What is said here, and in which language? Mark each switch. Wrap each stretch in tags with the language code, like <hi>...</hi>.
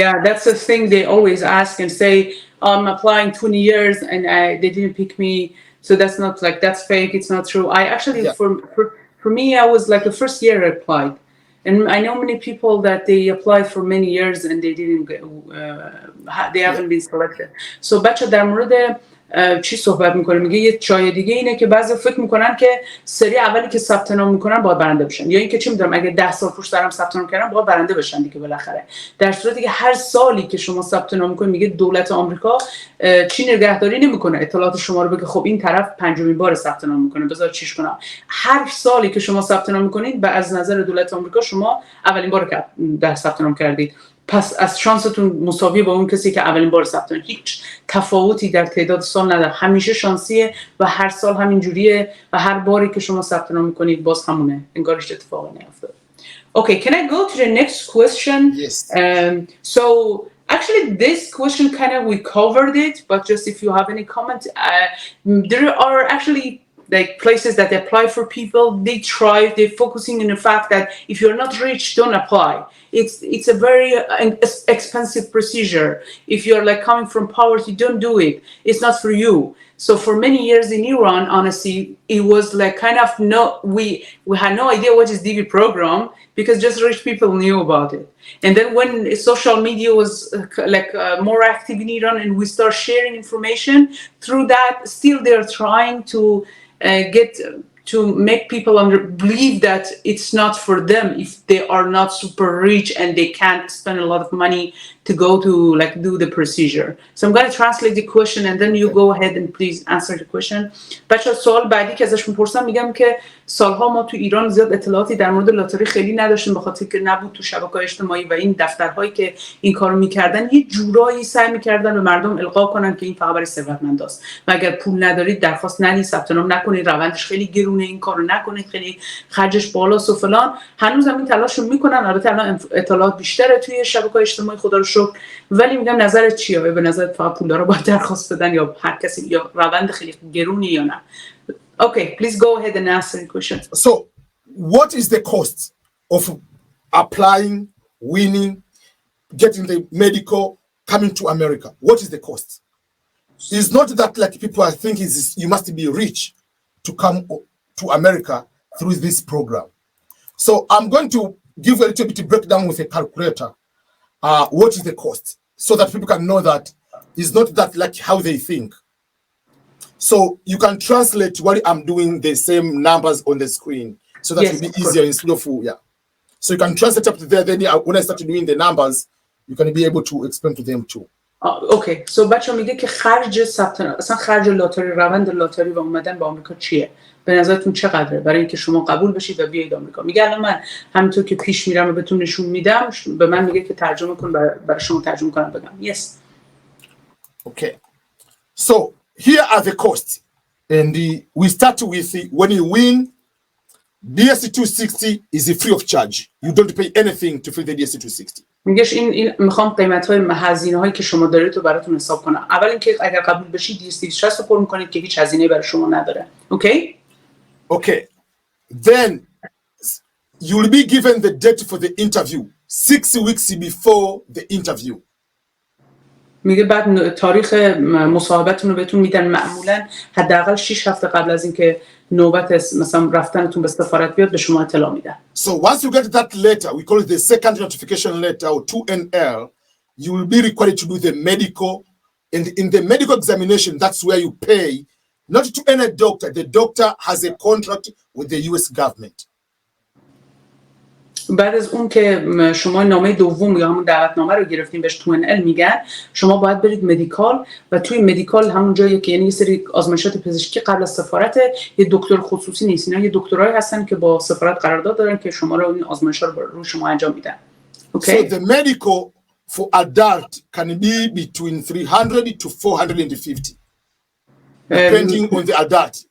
<en>Yeah, that's the thing they always ask and say, I'm applying 20 years and they didn't pick me. So that's not like, that's fake, it's not true. I actually, for me, I was like the first year I applied. And I know many people that they applied for many years and they didn't get, they haven't been selected.</en> <fa>So بچه در مورد چی صحبت میکنه؟ میگه یه جای دیگه اینه که بعضی فکر میکنن که سری اولی که ثبت نام میکنن باید برنده بشن، یا اینکه چی میدونم اگه 10 سال پیش دارم ثبت نام کردم باید برنده بشن دیگه بالاخره. در صورتی که هر سالی که شما ثبت نام میکنید، میگه دولت آمریکا چی نگهداری نمیکنه اطلاعات شما رو، بگه خب این طرف پنجمین بار ثبت نام میکنه بذار چیش کنم. هر سالی که شما ثبت نام میکنید از نظر دولت آمریکا شما اولین بار که در ثبت نام کردید، پس از شانستون مساوی با اون کسی که اولین بار ثبت نام. هیچ تفاوتی در تعداد سال نداره، همیشه شانسیه و هر سال همین جوریه و هر باری که شما ثبت نام میکنید باز همونه، انگار هیچ اتفاقی نیفتاده.</fa> <en>Okay, can I go to the next question? Yes. So actually this question kind of we covered it, but just if you have any comment, there are actually like places that apply for people. They're focusing on the fact that if you're not rich, don't apply. It's a very expensive procedure. If you're like coming from poverty, don't do it. It's not for you. So for many years in Iran, honestly, it was like kind of we had no idea what is DV program because just rich people knew about it. And then when social media was more active in Iran and we start sharing information through that, still they're trying to get to make people believe that it's not for them if they are not super rich and they can't spend a lot of money to go to like do the procedure. So I'm going to translate the question and then you go ahead and please answer the question.</en> <fa>بچه‌ها سوال بعدی که ازش میپرسم، میگم که سالها ما تو ایران زیاد اطلاعاتی در مورد لاتاری خیلی نداشتیم به خاطر که نبود تو شبکه‌های اجتماعی و این دفترهایی که این کارو میکردن یه جورایی سعی میکردن به مردم القا کنن که این فقط برای ثروتمنداست و اگر پول ندارید درخواست ندید، ثبت نام نکنید، روندش خیلی گرونه، این کارو نکنید، خیلی خرجش بالاست و فلان. هنوزم این تلاشو میکنن. البته الان اطلاعات بیشتره توی شبکه‌های اجتماعی خدا رو شکر، ولی میگم نظرت چیه؟ به نظرت فقط پولدارا باید درخواست بدن یا هر کسی یا روند خیلی گرونی یا نه؟</fa> <en>Okay, please go ahead and answer the question. So, what is the cost of applying, winning, getting the medical, coming to America? What is the cost? It's not that like people are thinking you must be rich to come to America through this program. So I'm going to give a little bit of breakdown with a calculator. What is the cost? So that people can know that it's not that like how they think. So you can translate what I'm doing the same numbers on the screen. So that will be easier instead of, So you can translate up to there. Then when I start doing the numbers, you can be able to explain to them too. Okay.</en> <fa>So بچه میگه که خرج ثبت نام، اصلا خرج لاتاری، روند لاتاری و اومدن به آمریکا چیه؟ به نظرتون چقدره برای اینکه شما قبول بشید و بیاید آمریکا؟ میگه الان من همینطور که پیش میرم و بهتون نشون میدم، به من میگه که ترجمه کن برای شما ترجمه کنم بگم.</fa> <en>Yes. Okay. So here are the costs. And we start with when you win, DS260 is free of charge. You don't pay anything to fill the DS260.</en> <fa>میگهش این میخوام قیمت‌های هزینه‌هایی که شما دارید رو براتون حساب کنم. اول اینکه اگر قبول بشید DS260 رو پر می‌کنید که هیچ هزینه‌ای برای شما نداره.</fa> <en>Okay? Okay. Then you will be given the date for the interview 6 weeks before the interview.</en> <fa>میگه بعد تاریخ مصاحبتون رو بهتون میدن، معمولا حداقل 6 هفته قبل از اینکه نوبت مثلا رفتنتون به سفارت بیاد به شما اطلاع میدن.</fa> <en>So once you get that letter, we call it the second notification letter or 2NL, you will be required to do the medical, and in the medical examination that's where you pay not to any doctor. The doctor has a contract with the US government.</en> <fa>بعد از اون که شما نامه دوم یا همون دعوتنامه رو گرفتین بهش 2NL میگن، شما باید برید مدیکال و توی مدیکال همون جایی که یعنی یه سری آزمایشات پزشکی قبل از سفارت، یه دکتر خصوصی نیست، اینا یه دکترایی هستن که با سفارت قرارداد دارن که شما رو این آزمایشات رو شما انجام میدن. Okay.</fa> <en>So the medical for adult can be between 300 to 450, depending on the adult.</en>